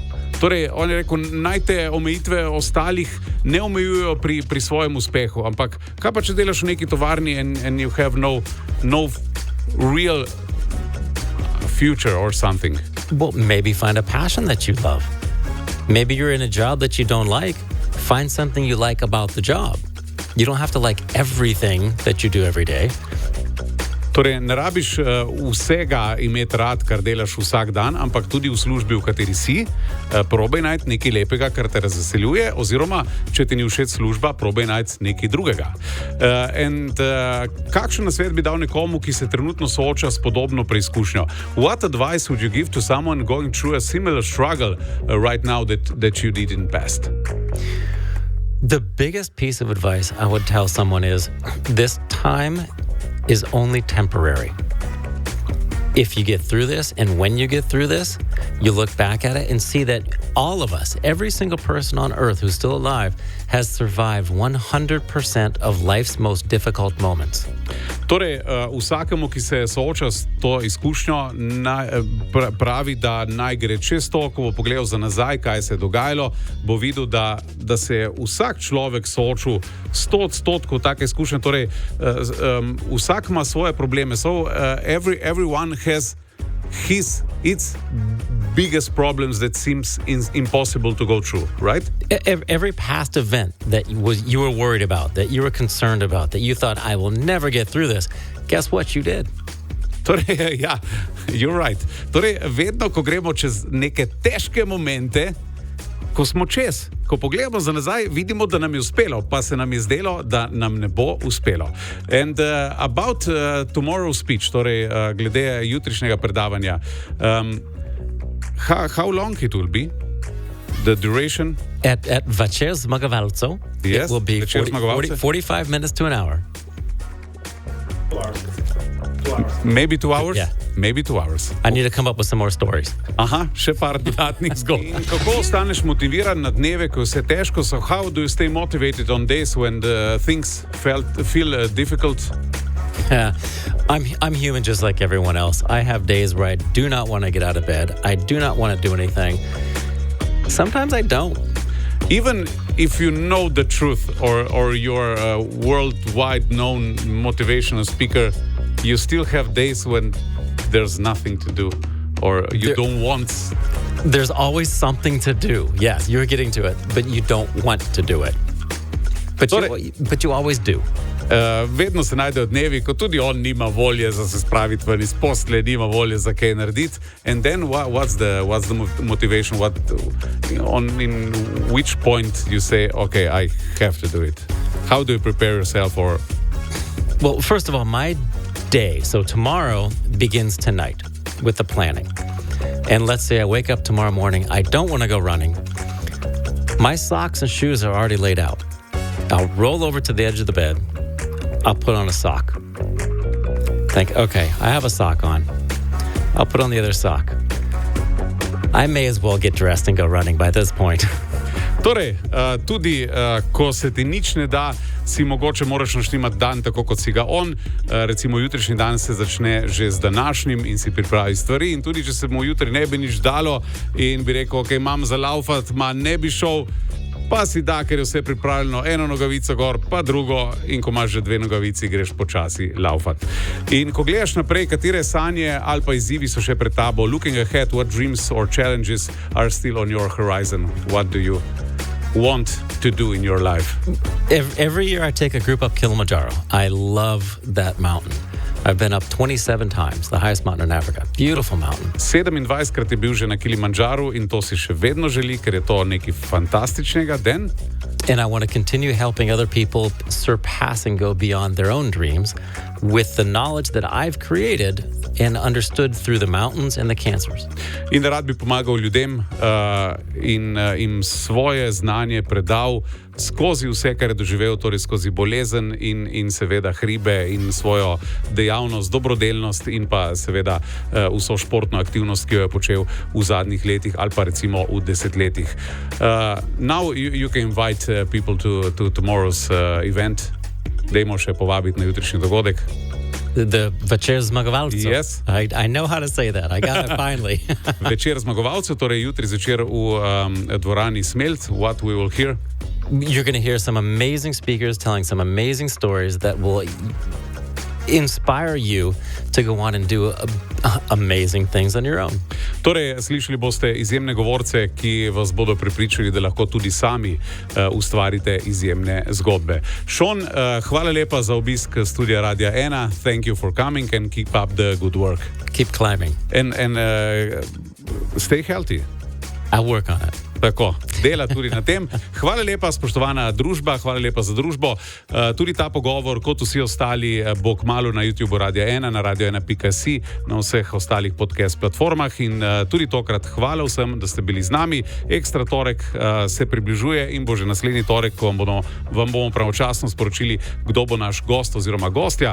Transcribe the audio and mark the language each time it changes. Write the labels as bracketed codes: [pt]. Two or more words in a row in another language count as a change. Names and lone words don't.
[sl] Torej, on je rekel, naj te omejitve ostalih ne omejujejo pri svojem uspehu, ampak kaj pa, če delaš v neki tovarni [en] and you have no real future or something? Well, maybe find a passion that you love. Maybe you're in a job that you don't like. Find something you like about the job. You don't have to like everything that you do every day. [sl] Torej, ne rabiš vsega imeti rad, kar delaš vsak dan, ampak tudi v službi, v kateri si, probaj najti nekaj lepega, kar te razveseljuje, oziroma, če ti ni všeč služba, probaj najti nekaj drugega. Kakšen nasvet bi dal nekomu, ki se trenutno sooča s podobno preizkušnjo? [en] What advice would you give to someone going through a similar struggle right now that you did in the past? The biggest piece of advice I would tell someone is this time is only temporary. If you get through this, and when you get through this, you look back at it and see that all of us, every single person on earth who's still alive, has survived 100% of life's most difficult moments. [sl] Torej, vsakemu, ki se sooča s to izkušnjo, pravi, da naj gre čez to, ko bo pogledal za nazaj, kaj se je dogajalo, bo videl, da se je vsak človek soočil 100% take izkušnje. Torej, vsak ima svoje probleme. [en] So, everyone has its biggest problems that seems impossible to go through, right? Every past event that you were worried about, that you were concerned about, that you thought, I will never get through this, guess what you did? [sl] Torej, ja, [en] you're right. [sl] Torej, vedno, ko gremo čez neke težke momente, ko smo čez, ko pogledamo za nazaj, vidimo, da nam je uspelo, pa se nam je zdelo, da nam ne bo uspelo. [en] And about tomorrow's speech, [sl] torej glede jutrišnjega predavanja, [en] how long it will be? The duration? At Večer Zmagovalcev, yes, it will be 45 minutes to an hour. Maybe 2 hours? Yeah. Maybe 2 hours. I need to come up with some more stories. [sl] Aha, še par dodatnih zgodb. Kako ostaneš motiviran na dneve, ko vse težko? [en] So how do you stay motivated on days when things feel difficult? Yeah, I'm human just like everyone else. I have days where I do not want to get out of bed. I do not want to do anything. Sometimes I don't. Even if you know the truth or you're a worldwide known motivational speaker, you still have days when there's nothing to do or you don't want. There's always something to do. Yes, you're getting to it, but you don't want to do it. But you always do. [sl] Vedno se najdejo dnevi, ko tudi on nima volje za se spraviti ven iz posle, nima volje za kaj narediti. [en] And then what's the motivation? In which point you say, okay, I have to do it? How do you prepare yourself for? Well, first of all, my day, so tomorrow begins tonight with the planning. And let's say I wake up tomorrow morning, I don't want to go running. My socks and shoes are already laid out. I'll roll over to the edge of the bed. I'll put on a sock. Think, okay, I have a sock on. I'll put on the other sock. I may as well get dressed and go running by this point. [sl] Torej, tudi ko se ti nič ne da, si mogoče moraš naštimati dan tako, kot si ga on. Recimo jutrišnji dan se začne že z današnjim in si pripravi stvari. In tudi, če se mu jutri ne bi nič dalo in bi rekel, ok, imam za laufat, ne bi šel, pa si da, ker je vse pripravljeno, eno nogavico gor, pa drugo, in ko imaš že 2 nogavici, greš počasi laufat. In ko gledaš naprej, katere sanje ali pa izzivi so še pred tabo, [en] looking ahead, what dreams or challenges are still on your horizon? What do you want to do in your life? Every year I take a group up Kilimanjaro. I love that mountain. I've been up 27 times, the highest mountain in Africa. Beautiful mountain. [sl] 27krat je bil že na Kilimanjaru in to si še vedno želi, ker je to nekaj fantastičnega. Den? [en] And I want to continue helping other people surpass and go beyond their own dreams with the knowledge that I've created and understood through the mountains and the cancers. [sl] In da rad bi pomagal ljudem in jim svoje znanje predal skozi vse, kar je doživel, torej skozi bolezen in seveda hribe in svojo dejavnost, dobrodelnost in pa seveda vso športno aktivnost, ki jo je počel v zadnjih letih ali pa recimo v desetletjih. [en] Now you can invite people to tomorrow's event. [sl] Dajmo še povabiti na jutrišnji dogodek. [en] The Večer zmagovalcev. Yes. I know how to say that. I got it finally. [sl] Večer zmagovalcev, torej jutri zvečer v dvorani Smelt. [en] What we will hear? You're going to hear some amazing speakers telling some amazing stories that will inspire you to go on and do amazing things on your own. [sl] Torej, slišali boste izjemne govorce, ki vas bodo prepričali, da lahko tudi sami ustvarite izjemne zgodbe. Sean, hvala lepa za obisk studia Radia 1. [en] Thank you for coming and keep up the good work. Keep climbing. And stay healthy. I'll work on it. [sl] Tako, dela tudi na tem. Hvala lepa, spoštovana družba, hvala lepa za družbo. Tudi ta pogovor, kot vsi ostali, bo kmalu na YouTube Radia 1, na radio1.si, na vseh ostalih podcast platformah in tudi tokrat hvala vsem, da ste bili z nami. Ekstra torek se približuje in bo že naslednji torek, ko vam bomo pravočasno sporočili, kdo bo naš gost oziroma gostja.